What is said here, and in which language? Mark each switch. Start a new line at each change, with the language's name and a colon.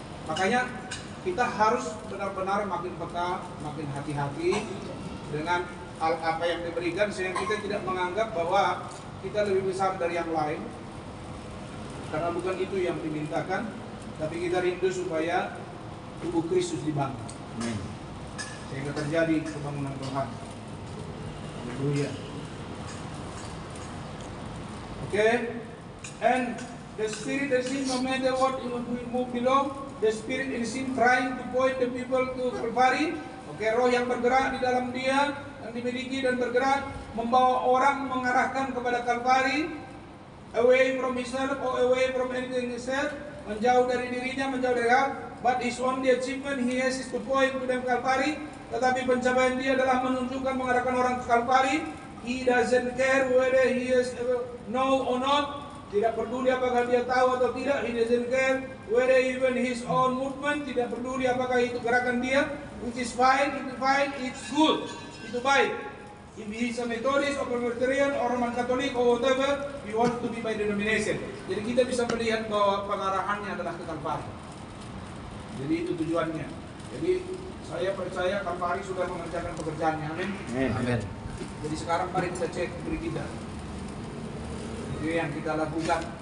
Indonesian: Makanya kita harus benar-benar makin peka, makin hati-hati dengan hal apa yang diberikan, sehingga kita tidak menganggap bahwa kita lebih besar dari yang lain, karena bukan itu yang dimintakan, tapi kita rindu supaya tubuh Kristus dibangun. Sehingga terjadi pembangunan Tuhan. Haleluya.
English: Okay, and the spirit is in no matter what we move below, the spirit is in trying to point the people to Calvary.
Indonesian: Okay, roh yang bergerak di dalam dia, yang dimiliki dan bergerak, membawa orang mengarahkan kepada Calvary,
English: away from himself or away from anything himself,
Indonesian: menjauh dari dirinya, menjauh dari Allah.
English: But his only achievement he has is to point to them Calvary.
Indonesian: Tetapi pencapaian dia adalah menunjukkan mengarahkan orang ke Calvary.
English: He doesn't care whether he is know or not.
Indonesian: Tidak peduli apakah dia tahu atau tidak.
English: He doesn't care whether even his own movement.
Indonesian: Tidak peduli apakah itu gerakan dia.
English: Which is fine, it's good.
Indonesian: Itu baik.
English: If he is a Methodist or Presbyterian or Roman Catholic or whatever, he wants to be by denomination.
Indonesian: Jadi kita bisa melihat bahwa pengarahannya adalah ke Calvary. Jadi itu tujuannya. Jadi saya percaya Calvary sudah mengerjakan pekerjaannya. Amin. Amin. Jadi sekarang mari kita cek diri kita. Itu yang kita lakukan.